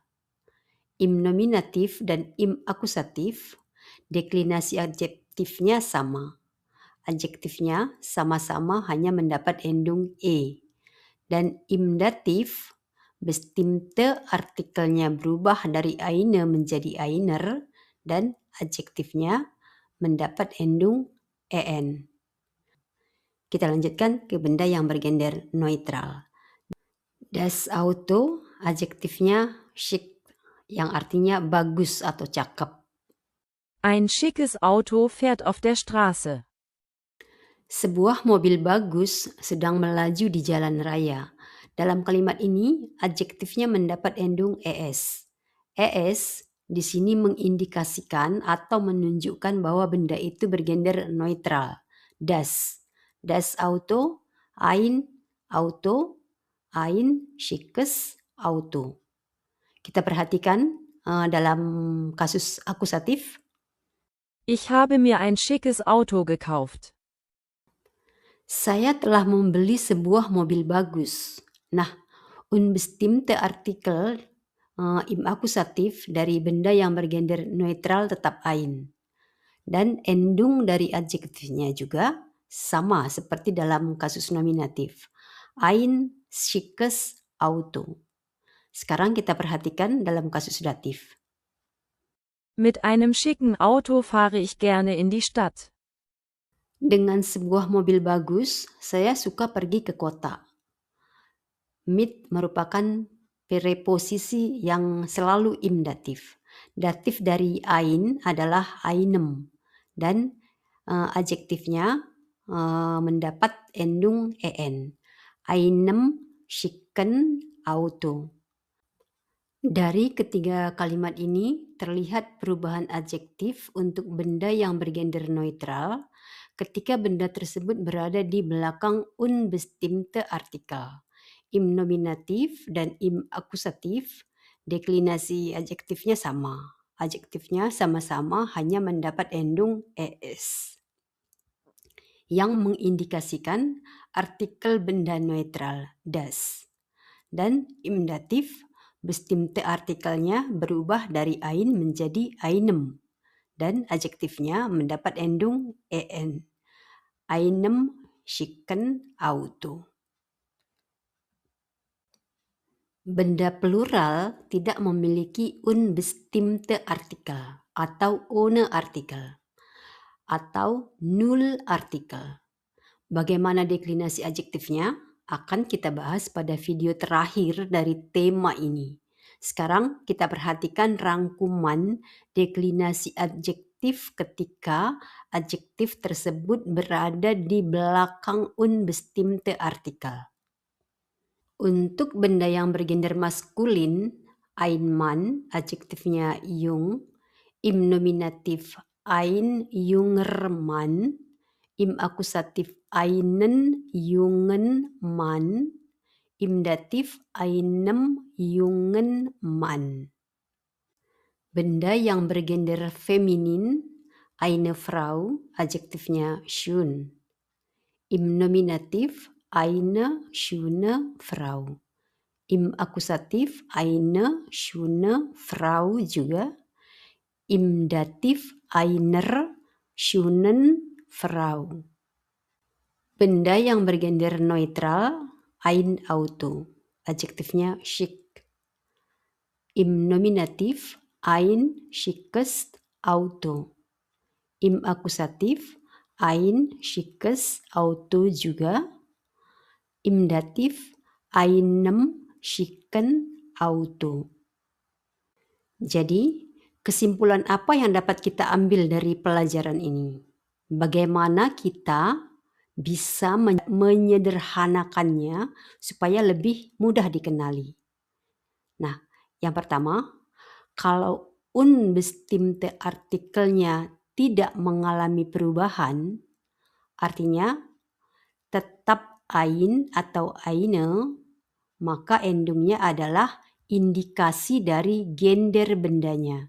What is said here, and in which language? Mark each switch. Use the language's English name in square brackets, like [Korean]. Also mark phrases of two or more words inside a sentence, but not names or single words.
[Indonesian] Im nominatif dan im akusatif, deklinasi adjektifnya sama. Adjektifnya sama-sama hanya mendapat endung e. Dan im datif, bestimmte artikelnya berubah dari eine menjadi einer dan adjektifnya mendapat endung en. Kita lanjutkan ke benda yang bergender neutral. [German] Das Auto, adjektifnya schick, [Indonesian] yang artinya bagus atau cakep. [German] Ein schickes Auto fährt auf der Straße. [Indonesian] Sebuah mobil bagus sedang melaju di jalan raya. Dalam kalimat ini, adjektifnya mendapat endung es. Es di sini mengindikasikan atau menunjukkan bahwa benda itu bergender neutral. [German] Das Auto, ein schickes Auto. [Indonesian] Kita perhatikan dalam kasus akusatif. [German] Ich habe mir ein schickes Auto gekauft. [Indonesian] Saya telah membeli sebuah mobil bagus. Nah, [German] unbestimmte Artikel [Indonesian] im akusatif dari benda yang bergender neutral tetap ein. Dan endung dari adjektifnya juga sama seperti dalam kasus nominatif. [German] Ein schickes Auto. [Indonesian] Sekarang kita perhatikan dalam kasus datif. [German] Mit einem schicken Auto fahre ich gerne in die Stadt. [Indonesian] Dengan sebuah mobil bagus, saya suka pergi ke kota. Mit merupakan preposisi yang selalu im datif. Datif dari ein adalah einem dan adjektifnya mendapat endung en. [German] Einem schicken Auto. [Indonesian] Dari ketiga kalimat ini terlihat perubahan adjektif untuk benda yang bergender neutral ketika benda tersebut berada di belakang [German] unbestimmte Artikel. [Indonesian] Im nominatif dan im akusatif, deklinasi adjektifnya sama. Adjektifnya sama-sama hanya mendapat endung es yang mengindikasikan artikel benda neutral das. Dan im datif, bestimmte artikelnya berubah dari ein menjadi einem dan adjektifnya mendapat endung en. [German] Einem schicken Auto. [Indonesian] Benda plural tidak memiliki [German] unbestimmte Artikel [Indonesian] atau [German] ohne Artikel [Indonesian] atau [German] null Artikel. [Indonesian] Bagaimana deklinasi adjektifnya akan kita bahas pada video terakhir dari tema ini. Sekarang kita perhatikan rangkuman deklinasi adjektif ketika adjektif tersebut berada di belakang [German] unbestimmte Artikel. [Indonesian] Untuk benda yang bergender maskulin, [German] ein Mann, adjektifnya jung, im nominatif ein junger Mann, im akusatif einen jungen Mann, im datif einem jungen Mann. [Indonesian] Benda yang bergender feminin, [German] eine Frau, adjektifnya schön. Im nominatif eine schöne Frau. Im akusatif eine schöne Frau juga. Im datif einer schönen Frau. [Indonesian] Benda yang bergender neutral, [German] ein Auto. [Indonesian] Adjektifnya schick. [German] Im nominatif ein schickes Auto. Im akusatif ein schickes Auto juga. Im datif einem schicken Auto. [Indonesian] Jadi, kesimpulan apa yang dapat kita ambil dari pelajaran ini? Bagaimana kita bisa menyederhanakannya supaya lebih mudah dikenali. Nah, Yang pertama, kalau unbestimmte artikelnya tidak mengalami perubahan, artinya tetap ein atau eine, maka endungnya adalah indikasi dari gender bendanya.